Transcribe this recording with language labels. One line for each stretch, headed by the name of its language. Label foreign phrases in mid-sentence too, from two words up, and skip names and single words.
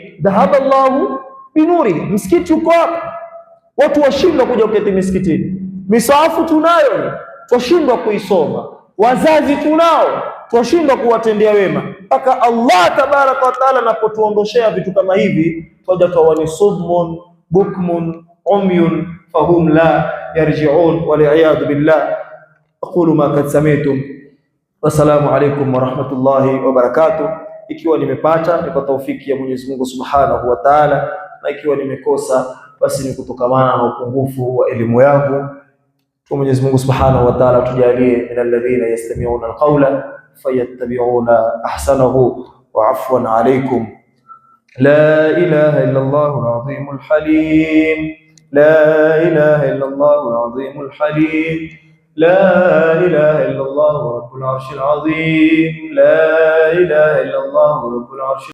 Arabic: ذهب الله بنور.
Swahili: Msikiti uko hapa, watu washindwa kuja kuketi msikitini. Misahafu tunayo, twashindwa kuisoma. Wazazi tunao, twashindwa kuwatendea wema.
Arabic: Mpaka الله تبارك وتعالى
Swahili: anapotuondoshea vitu kama hivi, twaja tawani
Arabic: صم بكم عمي فهم لا يرجعون والعياذ بالله. أقول ما قد سمعتم. والسلام عليكم ورحمة الله وبركاته.
Swahili: Ikiwa nimepata ni kwa taufiki ya Mwenyezi Mungu
Arabic: سبحانه وتعالى,
Swahili: na ikiwa nimekosa basi ni kutokamana na upungufu wa elimu yangu. Kwa Mwenyezi Mungu
Arabic: سبحانه وتعالى tujalie من الذين يستمعون القول فيتبعون أحسنه. وعفوا عليكم. لا إله إلا الله العظيم الحليم. لا إله إلا الله العظيم الحليم. لا إله إلا الله رب العرش العظيم. لا إله إلا الله رب العرش